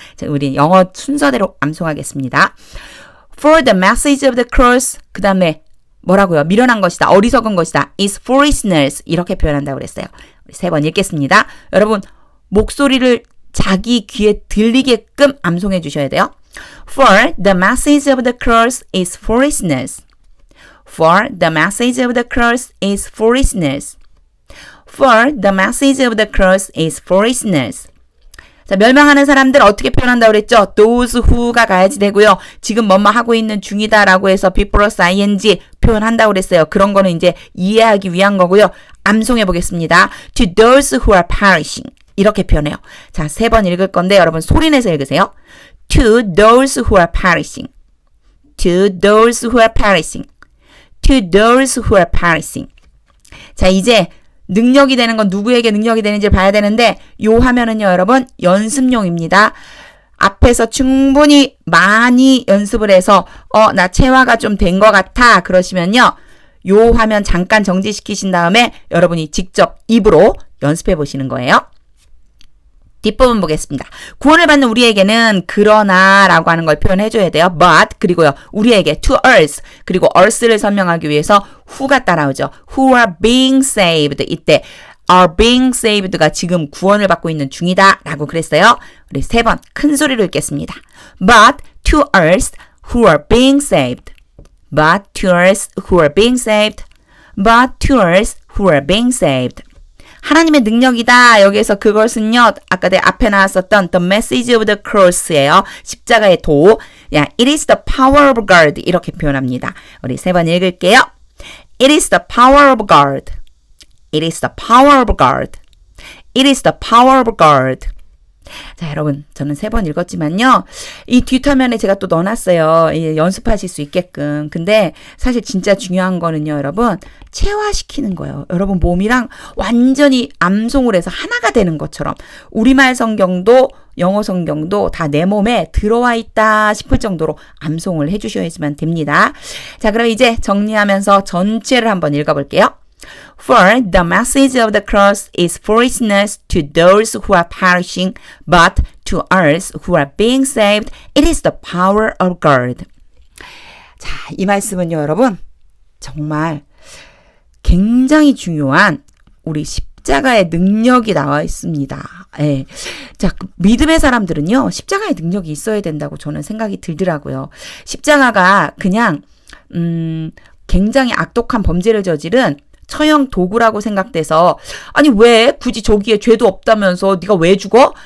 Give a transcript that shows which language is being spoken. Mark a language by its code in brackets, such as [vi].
[ko] 자, 우리 영어 순서대로 암송하겠습니다. [en] For the message of the cross. [ko] 그 다음에 뭐라고요? 미련한 것이다. 어리석은 것이다. [en] is foolishness. [ko] 이렇게 표현한다고 그랬어요. 세 번 읽겠습니다. 여러분 목소리를 자기 귀에 들리게끔 암송해 주셔야 돼요. [en] For the message of the cross is foolishness. For the message of the cross is foolishness. For the message of the cross is foolishness. [ko] 자, 멸망하는 사람들 어떻게 표현한다고 그랬죠? [en] Those who [ko] 가 가야지 되고요. 지금 뭐뭐 하고 있는 중이다라고 해서 be plus ing 표현한다고 그랬어요. 그런 거는 이제 이해하기 위한 거고요. 암송해 보겠습니다. [en] To those who are perishing. [ko] 이렇게 표현해요. 자, 세 번 읽을 건데 여러분 소리내서 읽으세요. [en] To those who are perishing. To those who are perishing. To those who are perishing. [ko] 자, 이제 능력이 되는 건 누구에게 능력이 되는지 봐야 되는데 요 화면은요, 여러분 연습용입니다. 앞에서 충분히 많이 연습을 해서 나 체화가 좀 된 것 같아 그러시면요. 요 화면 잠깐 정지시키신 다음에 여러분이 직접 입으로 연습해 보시는 거예요. 뒷부분 보겠습니다. 구원을 받는 우리에게는 그러나 라고 하는 걸 표현해 줘야 돼요. But 그리고요. 우리에게 [en] to us [ko] 그리고 us를 설명하기 위해서 who가 따라오죠. [en] Who are being saved [ko] 이때 [en] are being saved [ko] 가 지금 구원을 받고 있는 중이다 라고 그랬어요. 우리 세 번 큰 소리로 읽겠습니다. [en] But to us who are being saved. But to us who are being saved. But to us who are being saved. [ko] 하나님의 능력이다. 여기에서 그것은요. 아까 내 앞에 나왔었던 [en] the message of the cross [ko] 예요. 십자가의 도. [en] 야, it is the power of God [ko] 이렇게 표현합니다. 우리 세 번 읽을게요. [en] It is the power of God. It is the power of God. It is the power of God. [ko] 자, 여러분, 저는 세 번 읽었지만요. 이 뒷화면에 제가 또 넣어놨어요. 연습하실 수 있게끔. 근데 사실 진짜 중요한 거는요, 여러분, 체화시키는 거예요. 여러분 몸이랑 완전히 암송을 해서 하나가 되는 것처럼 우리말 성경도 영어 성경도 다 내 몸에 들어와 있다 싶을 정도로 암송을 해주셔야지만 됩니다. 자, 그럼 이제 정리하면서 전체를 한번 읽어볼게요. [en] For the message of the cross is foolishness to those who are perishing, but to us who are being saved, it is the power of God. [ko] 자, 이 말씀은요, 여러분, 정말 굉장히 중요한 우리 십자가의 능력이 나와 있습니다. 예. 자, 믿음의 사람들은요, 십자가의 능력이 있어야 된다고 저는 생각이 들더라고요. 십자가가 그냥, 굉장히 악독한 범죄를 저지른 처형 도구라고 생각돼서 아니 왜 굳이 저기에 죄도 없다면서 네가 왜 죽어?